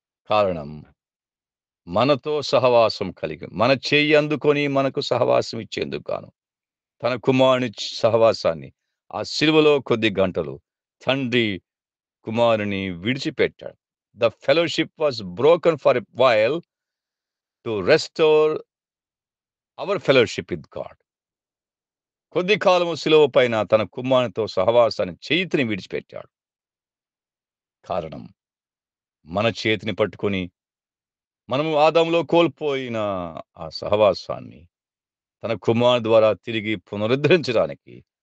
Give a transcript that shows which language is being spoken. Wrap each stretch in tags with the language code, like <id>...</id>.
<te>కారణం మనతో సహవాసం కలిగి, మన చెయ్యి అందుకొని మనకు సహవాసం ఇచ్చేందుకు గాను తన కుమారుని సహవాసాన్ని ఆ శిలువలో కొద్ది గంటలు తండ్రి కుమారుని విడిచిపెట్టాడు.</te> <en>The fellowship was broken for a while to restore our fellowship with God.</en> <te>కొద్ది కాలము శిలువ పైన తన కుమారునితో సహవాసాన్ని చేతిని విడిచిపెట్టాడు. కారణం మన చేతిని పట్టుకొని మనము ఆదాములో కోల్పోయిన ఆ సహవాసాన్ని తన కుమారుని ద్వారా తిరిగి పునరుద్ధరించడానికి</te>